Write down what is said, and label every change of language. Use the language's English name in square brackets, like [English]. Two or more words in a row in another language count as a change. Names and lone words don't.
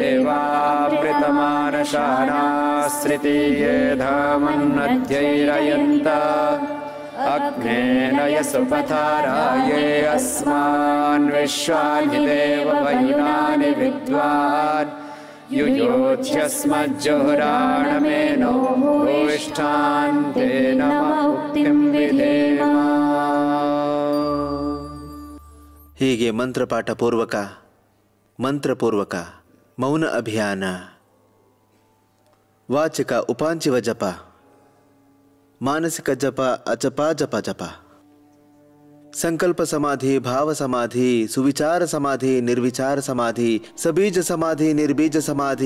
[Sanskrit] ದೇವಾಮೃತಮಾನಶಾನಾಸ್ತ್ರಿತೀಯೇ ಧಾಮನ್ನಧ್ಯೈರಯಂತ ಅಗ್ನೇನ ಯಸುಪಥಾರಾಯೇ ಅಸ್ಮಾನ್ ವಿಶ್ವಾನಿ ದೇವ ವಯುನಾನಿ ವಿದ್ವಾನ್ ಯುಯೋಧ್ಯಸ್ಮಜ್ಜುಹುರಾಣಮೇನೋ ಭೂಯಿಷ್ಠಾನ್ ತೇನ ಮುಕ್ತಿಂ ವಿಧೇಮ. [Kannada] ಹೀಗೆ ಮಂತ್ರಪೂರ್ವಕ ಮೌನ ಅಭಿಯಾನ, ವಾಚಿಕ ಉಪಾಂಚಿವ ಜಪ, ಮಾನಸಿಕ ಜಪ ಅಜಪ ಜಪ ಜಪ, ಸಂಕಲ್ಪ ಸಮಾಧಿ, ಭಾವ ಸಮಾಧಿ, ಸುವಿಚಾರ ಸಮಾಧಿ, ನಿರ್ವಿಚಾರ ಸಮಾಧಿ, ಸಬೀಜ ಸಮಾಧಿ, ನಿರ್ಬೀಜ ಸಮಾಧಿ.